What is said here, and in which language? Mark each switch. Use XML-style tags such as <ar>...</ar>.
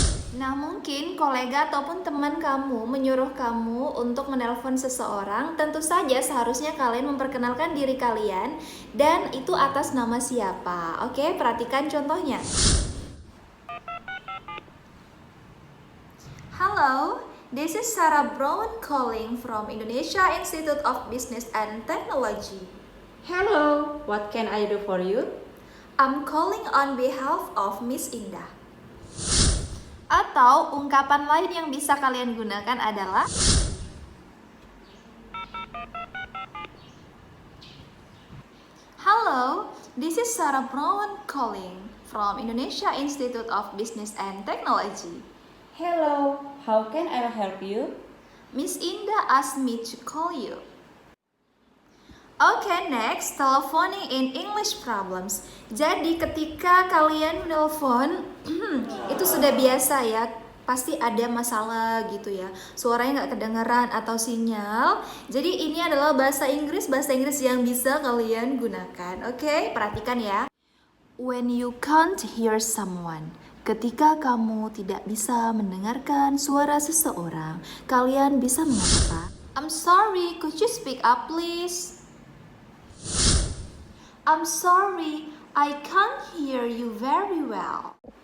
<id>Nah, mungkin kolega ataupun teman kamu menyuruh kamu untuk menelpon seseorang. Tentu saja seharusnya kalian memperkenalkan diri kalian dan itu atas nama siapa. Oke, perhatikan contohnya.</id> <en>Hello, this is Sarah Brown calling from Indonesia Institute of Business and Technology. Hello, what can I do for you? I'm calling on behalf of Miss Indah.</en> <id>Atau ungkapan lain yang bisa kalian gunakan adalah</id> <en>Hello, this is Sarah Brown calling from Indonesia Institute of Business and Technology. Hello, how can I help you? Miss Indah asked me to call you. Okay, next, telephoning in English problems.</en> <id>Jadi ketika kalian menelpon, itu sudah biasa ya, pasti ada masalah gitu ya. Suaranya nggak kedengeran atau sinyal. Jadi ini adalah bahasa Inggris yang bisa kalian gunakan. Oke, perhatikan ya.</id> <en>When you can't hear someone.</en> <id>Ketika kamu tidak bisa mendengarkan suara seseorang, kalian bisa mengatakan,</id> <en>I'm sorry, could you speak up please? I'm sorry, I can't hear you very well.</en>